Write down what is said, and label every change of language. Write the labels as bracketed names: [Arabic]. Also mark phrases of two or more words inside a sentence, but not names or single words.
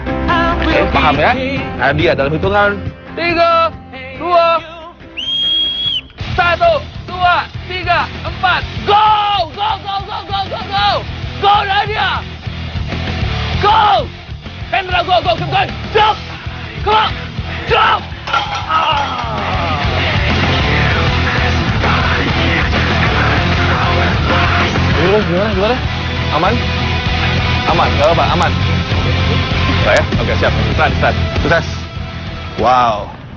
[Indonesian] Oke, paham ya? Nadia dalam hitungan 3, 2, 1, 2, 3, 4, [English] go! Go, go, go, go, go, go! Go, Nadia! Go! Hendra, go, go, keep going! Jump! Come on! Jump! [Indonesian] Gimana? Aman? Aman, gak apa-apa, aman. Bisa ya? Oke, siap. Start. Sukses. Wow.